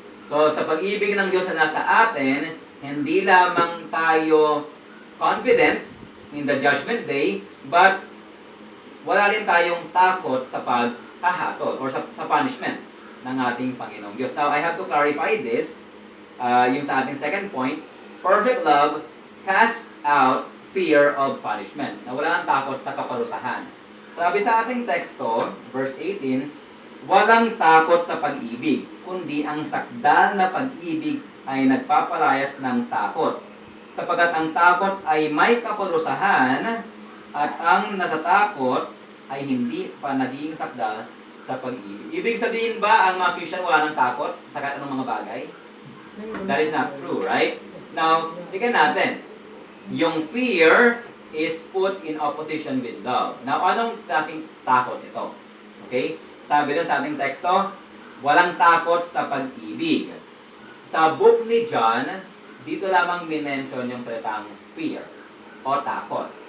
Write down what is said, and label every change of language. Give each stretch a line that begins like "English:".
Filipino: So, sa pag-ibig ng Diyos na nasa atin, hindi lamang tayo
English: confident in the judgment day, but
Filipino: wala rin tayong takot sa paghahatol or sa punishment ng ating Panginoong Diyos.
English: Now, I have to clarify this,
Filipino: yung sa ating
English: second point, perfect love casts out fear of punishment.
Filipino: Na wala nang takot sa kaparusahan. Sabi sa ating teksto, verse 18, walang takot sa pag-ibig, kundi ang sakdal na pag-ibig ay nagpapalayas ng takot. Sapagkat ang takot ay may kaparusahan at ang natatakot ay hindi pa naging sakdal sa pag-ibig. Ibig sabihin ba ang mga Christian wala nang takot sa kahit anong mga bagay?
English: That is not true, right? Now,
Filipino: tingnan natin.
English: Yung fear is put in opposition with love.
Filipino: Now, anong klaseng takot ito? Okay? Sabi doon sa ating teksto, walang takot sa pag-ibig. Sa book ni John, dito lamang minention yung salitang fear o takot.